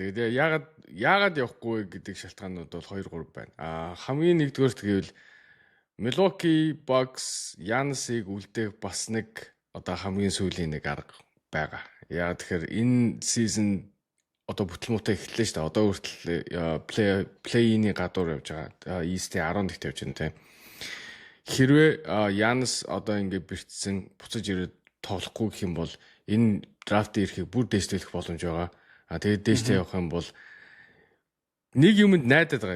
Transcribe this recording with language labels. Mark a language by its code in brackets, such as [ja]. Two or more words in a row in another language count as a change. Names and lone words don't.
[mn] Тэгээд яагаад явахгүй гэдэг шалтгаанууд бол 2 3 байна. Хамгийн нэгдүгээр гэвэл Milwaukee Bucks Giannis-ыг үлдээх бас нэг одоо хамгийн сүүлийн нэг арга байгаа. Яагаад тэгэхээр энэ season одоо бүтлмуутай эхэллээ шүү дээ. Одоо хүртэл play-in-ийн гадуур явж байгаа. East-ийн 10 дэгт явж байна тийм. Хэрвээ Giannis одоо ингэ бэртсэн буцаж ирээд тоглохгүй гэх юм бол энэ драфтын ирэхийг бүр дээшлэх боломж байгаа. Тэгээд дээштэй явах юм бол нэг юмд найдаад байгаа.